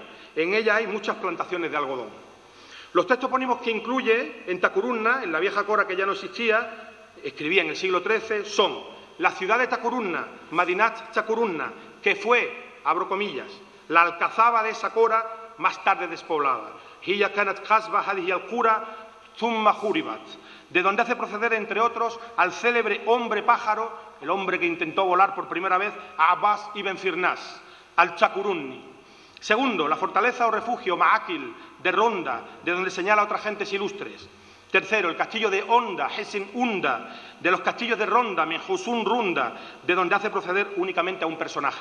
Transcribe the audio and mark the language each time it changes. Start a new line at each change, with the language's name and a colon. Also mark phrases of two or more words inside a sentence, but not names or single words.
Spanish: En ella hay muchas plantaciones de algodón. Los textos topónimos que incluye en Tacurunna, en la vieja cora que ya no existía, escribía en el siglo XIII, son la ciudad de Tacurunna, Madinat Tacurunna, que fue, abro comillas, la alcazaba de esa cora más tarde despoblada.
Arabic: هي كانت قصبة هذه القرى ثم خربت,
Spanish: de donde hace proceder, entre otros, al célebre hombre pájaro, el hombre que intentó volar por primera vez, a Abbas ibn Firnas, al Tacurunni. Segundo, la fortaleza o refugio Ma'akil de Ronda, de donde señala a otras gentes ilustres. Tercero, el castillo de Onda, Hesin Unda, de los castillos de Ronda, Menjusun Runda, de donde hace proceder únicamente a un personaje.